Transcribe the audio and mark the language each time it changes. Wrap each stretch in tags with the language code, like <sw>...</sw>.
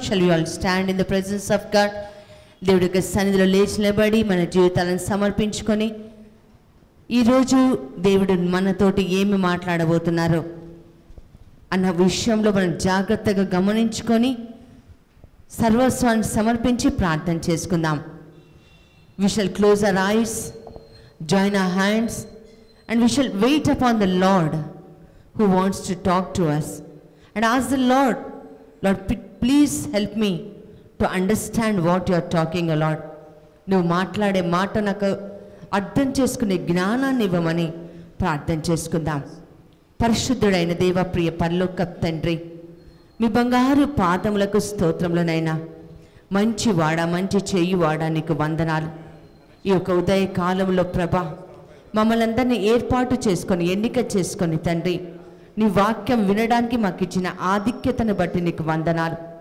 <en>Shall we all stand in the presence of God?</en> <te>దేవుడి యొక్క సన్నిధిలో లేచి నిలబడి మన జీవితాలను సమర్పించుకొని ఈరోజు దేవుడు మనతోటి ఏమి మాట్లాడబోతున్నారో అన్న విషయంలో మనం జాగ్రత్తగా గమనించుకొని సర్వస్వాన్ని సమర్పించి ప్రార్థన చేసుకుందాం.</te> <en>We shall close our eyes, join our hands, and we shall wait upon the Lord who wants to talk to us and ask the Lord, Lord, please help me to understand what you are talking, Lord.</en> <te>నువ్వు మాట్లాడే మాట నాకు అర్థం చేసుకునే జ్ఞానాన్ని ఇవ్వమని ప్రార్థన చేసుకుందాం. పరిశుద్ధుడైన దేవ, ప్రియ పరలోకపు తండ్రి, మీ బంగారు పాదములకు స్తోత్రములనైనా. మంచి వాడ, మంచి చెయ్యి వాడ, నీకు వందనాలు. ఈ యొక్క ఉదయ కాలంలో ప్రభా మమ్మల్ని అందరినీ ఏర్పాటు చేసుకొని ఎన్నిక చేసుకొని తండ్రి, నీ వాక్యం వినడానికి మాకు ఇచ్చిన ఆధిక్యతను బట్టి నీకు వందనాలు.</te>